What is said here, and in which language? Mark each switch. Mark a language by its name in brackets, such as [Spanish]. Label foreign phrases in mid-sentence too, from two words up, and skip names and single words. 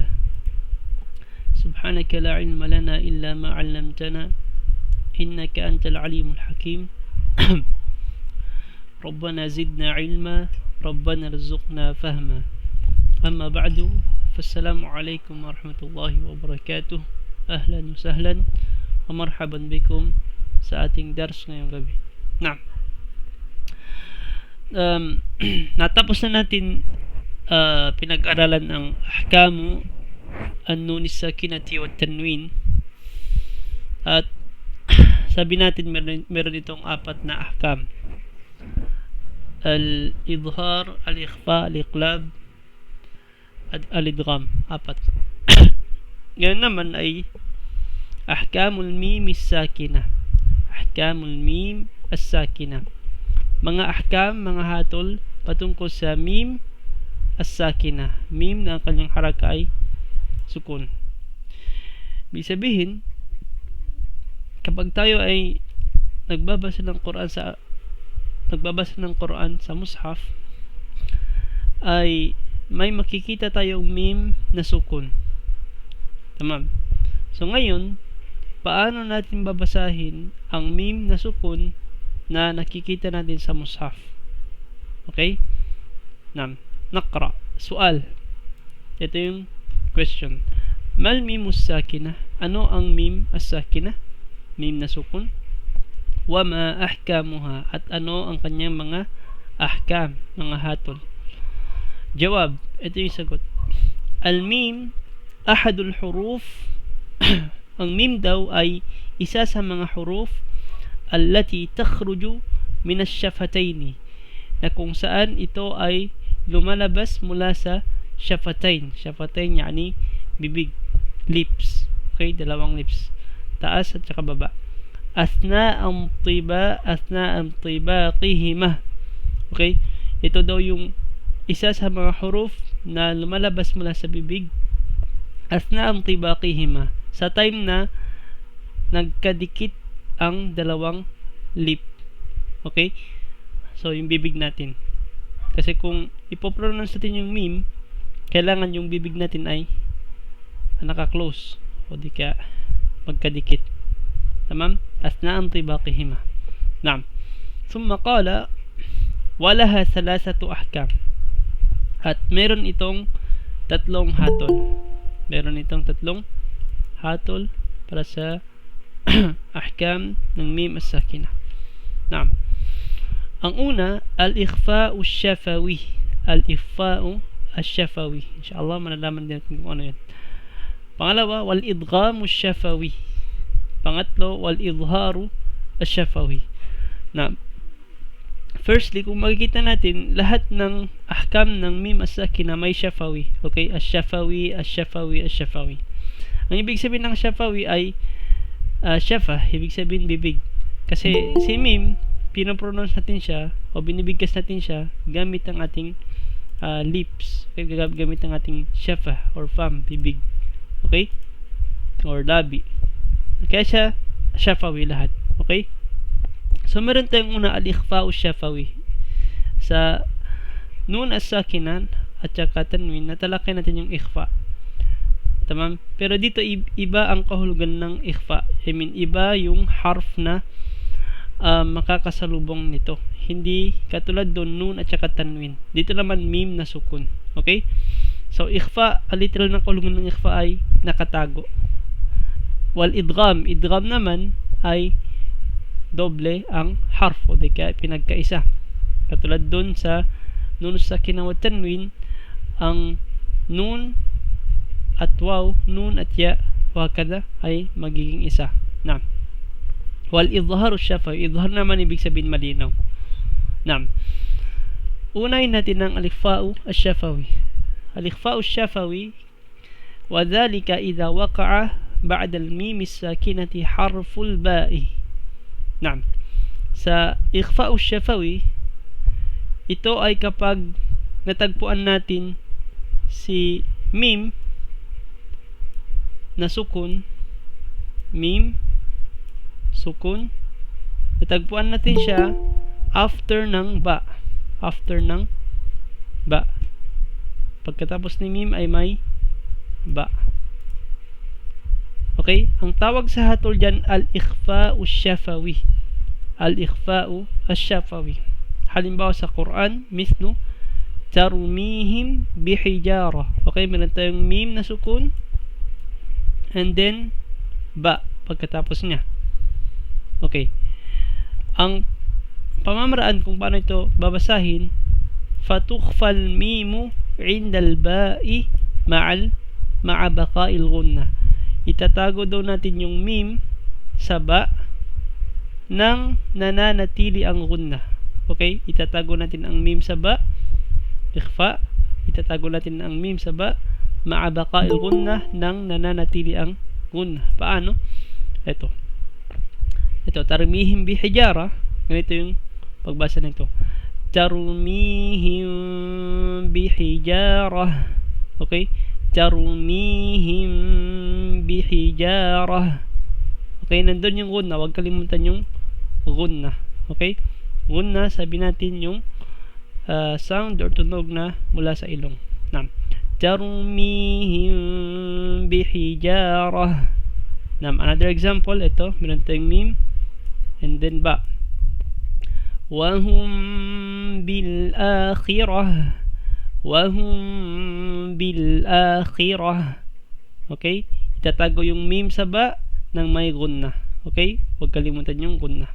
[Arabic] سبحانك لا علم لنا إلا ما علمتنا إنك أنت العليم الحكيم. ربنا زدنا علما ربنا ارزقنا فهما. أما بعد فالسلام عليكم ورحمة الله وبركاته. أهلا وسهلا ومرحبا بكم [Filipino] sa ating dars ngayong gabi. Natapos na natin pinag-aralan ang [Arabic] أحكام النون الساكنة والتنوين, [Filipino] at sabi natin meron itong apat na ahkam: [Arabic] الإظهار، الإخفاء، الإقلاب [Filipino] at al-idgham. Apat. Ngayon naman ay [Arabic] أحكام الميم الساكنة. أحكام الميم الساكنة, [Filipino] mga ahkam, mga hatol patungkol sa [Arabic] الميم الساكنة, [Filipino] mim na ang kanyang haraka ay sukun. Ibig sabihin, kapag tayo ay nagbabasa ng Quran sa mushaf, ay may makikita tayong mim na sukun. Tamam. So ngayon, paano natin babasahin ang mim na sukun na nakikita natin sa mushaf? Okay? [Arabic] نقرأ. سؤال. [Filipino] Ito yung question. [Arabic] ما الميم الساكنة? [Filipino] Ano ang [Arabic] الميم الساكنة? [Filipino] Mim na sukun. [Arabic] وما أحكامها? [Filipino] At ano ang kanyang mga ahkam, mga hatol? Jawab. Ito yung sagot. [Arabic] الميم أحد الحروف. [Filipino] Ang mim daw ay isa sa mga [Arabic] الحروف التي تخرج من الشفتين, [Filipino] na kung saan ito ay lumalabas mula sa shafatayn. Shafatayn yani bibig, lips. Okay, dalawang lips, taas at saka baba. [Arabic] أثناء انطباقهما. [Filipino] Okay, ito daw yung isa sa mga huruf na lumalabas mula sa bibig. [Arabic] أثناء انطباقهما, [Filipino] sa time na nagkadikit ang dalawang lip. Okay, so yung bibig natin, kasi kung ipopronounce natin yung mim, kailangan yung bibig natin ay naka-close o di kaya magkadikit. [Arabic] تمام؟ أثناء انطباقهما. نعم. ثم قال ولها ثلاثة أحكام. [Filipino] At meron itong tatlong hatol. Para sa ahkam ng mim as-sakina. Naam. Ang una, [Arabic] الإخفاء الشفوي. الإخفاء الشفوي. [Filipino] Inshallah malalaman din natin kung ano yan. Pangalawa, [Arabic] والإدغام الشفوي. [Filipino] Pangatlo, [Arabic] والإظهار الشفوي. [Filipino] Naam. Firstly, kung makikita natin, lahat ng ahkam ng [Arabic] الميم الساكنة [Filipino] may shafawi. Okay? [Arabic] الشفوي، الشفوي، الشفوي. [Filipino] Ang ibig sabihin ng shafawi ay shafa, ibig sabihin bibig. Kasi si mim, pinopronounce natin siya o binibigkas natin siya gamit ang ating lips. Okay? Gamit ang ating shafa or fam, bibig. Okay? Or labi. Kaya siya shafawi lahat. Okay? So meron tayong una, [Arabic] الإخفاء الشفوي. [Filipino] Sa [Arabic] النون الساكنة [Filipino] at saka tanwin, natalakay natin yung ikhfa. Tamam? Pero dito iba ang kahulugan ng ikhfa. [English] I mean, [Filipino] iba yung harf na makakasalubong nito. Hindi katulad doon nun at saka tanwin. Dito naman mim na sukun. Okay? So ikhfa, literal na kahulugan ng ikhfa ay nakatago. Wal idgham naman ay doble ang harf o di kaya pinagkaisa. Katulad doon sa [Arabic] النون الساكنة والتنوين, [Filipino] ang nun at waw, nun at ya, wakada ay magiging isa. Naam. [Arabic] والإظهار الشفوي. [Filipino] Idhar naman ibig sabihin malinaw. Naam. Unahin natin ang [Arabic] الإخفاء الشفوي. الإخفاء الشفوي وذلك إذا وقع بعد الميم الساكنة حرف الباء. نعم. [Filipino] Sa [Arabic] إخفاء شفوي, [Filipino] ito ay kapag natagpuan natin si mim na sukun, mim sukun, natagpuan natin siya after ng ba. After ng ba. Pagkatapos ni mim ay may ba. Okay? Ang tawag sa hatol dyan, [Arabic] الإخفاء الشفوي. الإخفاء الشفوي. [Filipino] Halimbawa sa Quran, [Arabic] مثل ترميهم بحجارة. [Filipino] Okay? Meron tayong mim na sukun and then ba pagkatapos niya. Okay. Ang pamamaraan kung paano ito babasahin, [Arabic] فتخفى الميم عند الباء مع بقاء الغنة. [Filipino] Itatago daw natin yung mim sa ba nang nananatili ang gunna. Okay? Itatago natin ang mim sa ba, ikhfa. Itatago natin ang mim sa ba [Arabic] مع بقاء الغنة [Filipino] nang nananatili ang gunna. Paano? Ito, [Arabic] ترميهم بحجارة. [Filipino] Ganito yung pagbasa nito. [Arabic] ترميهم بحجارة. Okay? ترميهم بحجارة. [Filipino] Okay, nandun yung gunna. Huwag kalimutan yung gunna. Okay? Gunna, sabi natin yung sound or tunog na mula sa ilong. [Arabic] نعم. ترميهم بحجارة. نعم. [English] Another example, [Filipino] ito, meron tayong mim [English] and then [Filipino] ba. [Arabic] وهم بالآخرة. وهم بالآخرة. [Filipino] Okay? Itatago yung mim sa ba ng may gunna. Okay? Huwag kalimutan yung gunna.